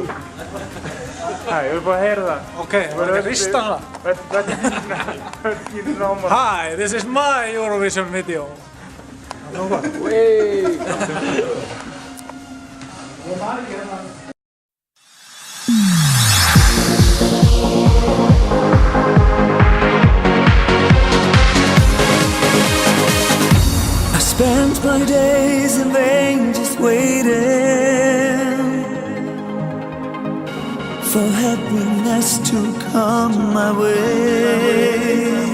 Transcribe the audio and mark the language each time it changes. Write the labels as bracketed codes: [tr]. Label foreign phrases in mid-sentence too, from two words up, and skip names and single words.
[is] Ég vil bara heyra það. Ok, var það rista hana? [en] Hi, this is my Eurovision video. [is] Nú hvað? [en] I spent my days in vain just waiting for happiness to come my way.